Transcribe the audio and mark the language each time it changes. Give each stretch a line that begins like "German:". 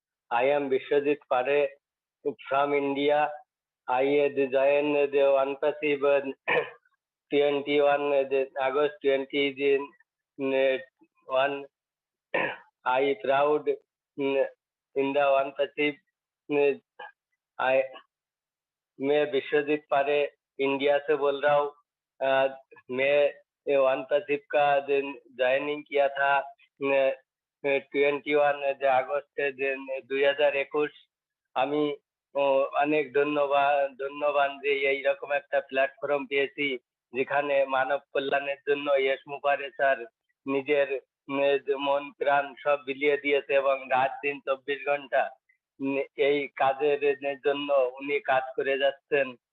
English: I am Bishwajit Pare from India. I joined the ONPASSIVE 21 August 2021. I proud in the ONPASSIVE.
Hindi: मैं विश्वजीत पारे India से बोल रहा हूँ. मैं ONPASSIVE का ज्वाइनिंग किया था 21
Bangla: আগস্ট 2021. আমি অনেক ধন্যবাদ যে এইরকম একটা প্ল্যাটফর্ম পেয়েছি যেখানে মানব কল্যাণের জন্য ইসমুপারে স্যার নিজের মন প্রাণ সব বিলিয়ে দিয়েছে এবং রাত দিন 24 ঘন্টা এই কাজের জন্য উনি কাজ করে যাচ্ছেন।